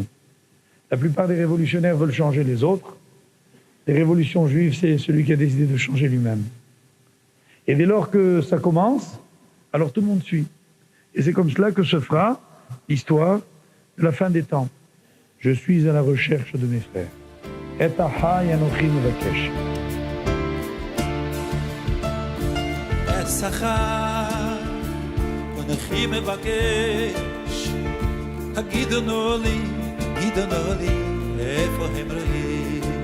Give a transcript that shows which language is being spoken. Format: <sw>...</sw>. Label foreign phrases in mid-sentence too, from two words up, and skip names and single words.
<fr>La plupart des révolutionnaires veulent changer les autres. Les révolutions juives, c'est celui qui a décidé de changer lui-même. Et dès lors que ça commence, alors tout le monde suit. Et c'est comme cela que se fera l'histoire de la fin des temps. Je suis à la recherche de mes frères.</fr> <he>את אחי אנכי מבקש. אנכי מבקש. הגידו לי, איפה הם רואים?</he>